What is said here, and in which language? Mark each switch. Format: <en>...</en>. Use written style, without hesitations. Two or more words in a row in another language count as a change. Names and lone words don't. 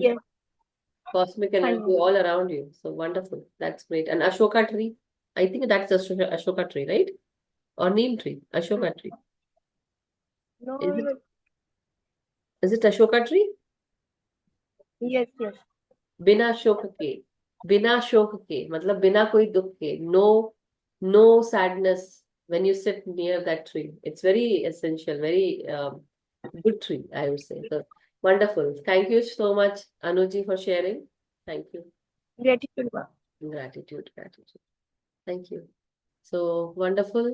<en>important. Cosmic energy fine. all around you. So wonderful. That's great. And Ashoka tree. I think that's the Ashoka tree, right? Or neem tree. Ashoka tree. No, Is it is it Ashoka tree? yes, yes.</en> <hi>बिना शोक के बिना शोक के मतलब बिना कोई दुख के</hi> <en>no sadness when you sit near that tree. It's very essential, very good tree, I would say. So wonderful. Thank you so much, Anuji, for sharing. Thank you. Gratitude, ma'am. Gratitude. Thank you. So wonderful.</en>